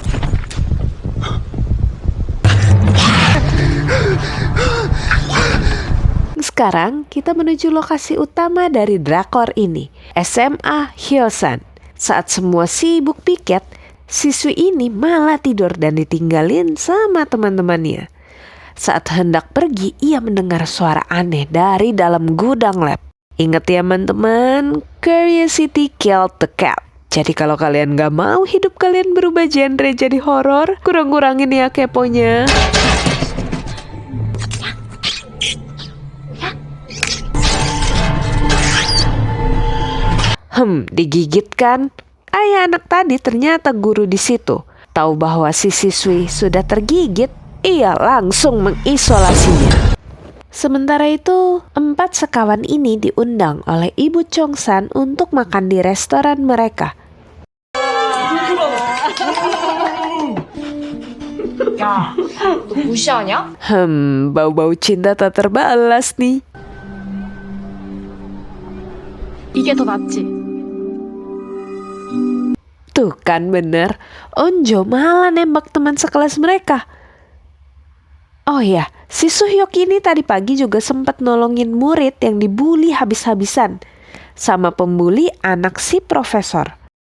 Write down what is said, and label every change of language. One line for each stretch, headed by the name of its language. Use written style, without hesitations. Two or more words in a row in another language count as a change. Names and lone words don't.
Indonesian: Sekarang kita menuju lokasi utama dari drakor ini, SMA Hyosan. Saat semua sibuk piket, siswi ini malah tidur dan ditinggalin sama teman-temannya. Saat hendak pergi, ia mendengar suara aneh dari dalam gudang lab. Ingat ya teman-teman,
English: curiosity killed the cat.
Indonesian: Jadi kalau kalian gak mau hidup kalian berubah genre jadi horor, kurang-kurangin ya keponya. Digigit kan? Ayah anak tadi ternyata guru di situ. Tahu bahwa si siswi sudah tergigit, ia langsung mengisolasinya. Sementara itu, 4 sekawan ini diundang oleh Ibu Chongsan untuk makan di restoran mereka.
Korean: 야, 너 무시하냐?
Indonesian: Bau-bau cinta tak terbalas nih.
Korean: 이게 더 낫지.
Indonesian: Tuh kan bener, Onjo malah nembak teman sekelas mereka. Oh ya, si Suhyok ini tadi pagi juga sempat nolongin murid yang dibully habis-habisan sama pembuli anak si profesor.